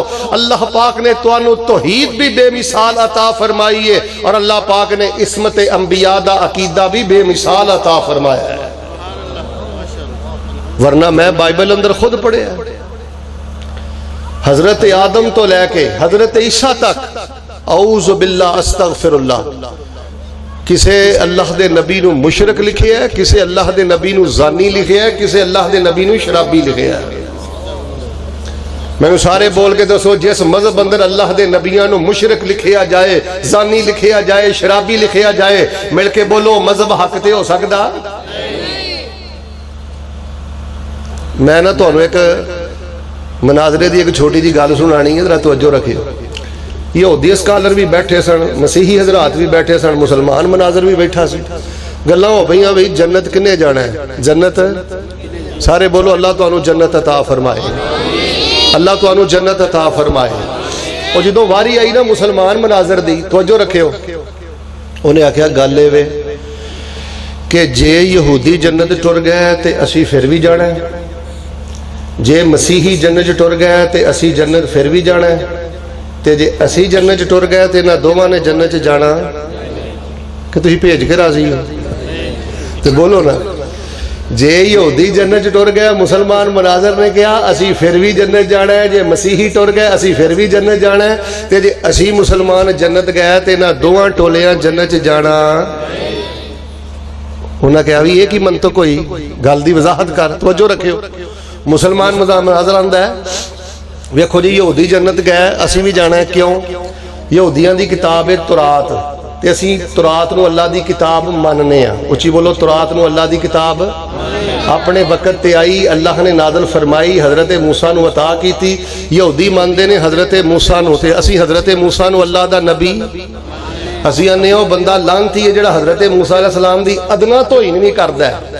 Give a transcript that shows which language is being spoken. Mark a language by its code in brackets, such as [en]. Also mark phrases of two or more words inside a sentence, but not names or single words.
[pa] اللہ پاک نے توانو توحید بھی بے مثال عطا فرمائی ہے اور اللہ پاک نے عصمت انبیاء دا عقیدہ بھی بے مثال عطا فرمایا ہے، ورنہ میں بائبل اندر خود پڑھے ہیں، حضرت آدم تو لے کے حضرت عیسیٰ تک [ar] اعوذ باللہ استغفر اللہ، [pa] کسے اللہ دے نبی نو مشرک لکھے ہے، کسے اللہ دے نبی نو زانی لکھے ہے، کسے اللہ دے نبی نو شرابی لکھے ہے۔ میں سارے بول کے دسو جس مذہب اندر اللہ دے نبیاں نو مشرک لکھیا جائے، زانی لکھیا جائے، شرابی لکھیا جائے، مل کے بولو مذہب حق تے ہو سکدا؟ میں نہ تانوں ایک مناظرے دی ایک چھوٹی جی گل سنانی ہے، ذرا توجہ رکھیو۔ یہودی اسکالر بھی بیٹھے سن، مسیحی حضرات بھی بیٹھے سن، مسلمان مناظر بھی بیٹھا سی، گلاں ہو پئیاں بھئی جنت کنے جانا ہے؟ جنت سارے بولو اللہ تانوں جنت عطا فرمائے، اللہ تانوں جنت عطا فرمائے۔ اور جدوں واری آئی نا مسلمان مناظر دی، توجہ رکھیو، انہیں آکھیا گل اے وے کہ جے یہودی جنت ٹر گئے تے اسی پھر بھی جانا ہے، جے مسیحی جنت ٹر گئے تے اسی جنت پھر بھی جانا ہے، تے جے اسی جنت ٹر گئے تے نہ دوواں نے جنت جانا، کہ تسی بھیج کے راضی ہو؟ تے بولو نا، جے یہودی جنت ٹر گیا، مسلمان مناظر نے کہا اسی پھر بھی جنت جانا ہے، جے مسیحی ٹر گئے اسی پھر بھی جنت جانا ہے، تے جے اسی مسلمان جنت گئے تے نہ دوواں ٹولیاں جنت جانا۔ انہاں کہا بھی یہ کی منطق ہوئی؟ گل دی وضاحت کر، توجہ رکھیو۔ مسلمان مناظر آندا ہے ویکھو جی یہودی جنت گئے اسی بھی جانا ہے، کیوں؟ یہودیاں دی کتاب ہے تورات، تے اسی تورات نو اللہ دی کتاب ماننے ہیں، اچھی بولو تورات نو اللہ دی کتاب اپنے وقت تے آئی، اللہ نے نازل فرمائی، حضرت موسیٰ نو عطا کی تھی، یہودی ماندے نے حضرت موسیٰ نو، تے اسی حضرت موسیٰ نو اللہ دا نبی، اسی آنے ہو بندہ لانتی ہے جڑا حضرت موسیٰ [ar] علیہ السلام [pa] دی ادنا تو ہی نہیں کردا ہے۔